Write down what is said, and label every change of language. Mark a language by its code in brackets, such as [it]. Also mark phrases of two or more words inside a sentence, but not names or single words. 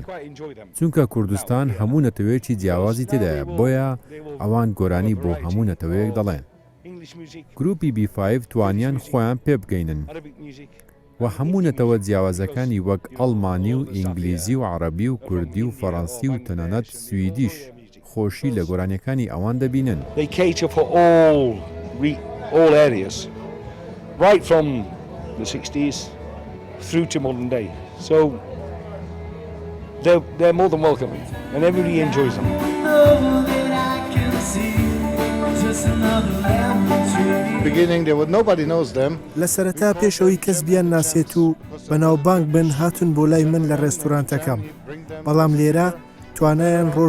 [ckb] چونکە کوردستان هەموو نەتەوەیەکی جیاوازی تێدایە بۆیە ئەوان گۆرانی بۆ هەموو نەتەوەیەک دەڵێن. گروپی B5 توانیان خۆیان پێ بگەینن و هەموو نەتەوە جیاوازەکانی وەک ئەڵمانی و ئینگلیزی و عەرەبی و کوردی و فەڕەنسی و تەنانەت سویدیش خۆشی لە گۆرانیەکانی ئەوان دەبینن. [en] They cater for all areas right from the 60s through to modern day. So they're more than welcoming and everybody enjoys them. [ckb] لە سەرەتا پێشەوەی کەس بیان ناسێت و بەناوبانگ بن هاتون بۆ لای من لە ڕێستورانتەکەم بەڵام لێرە توانایان ڕۆژ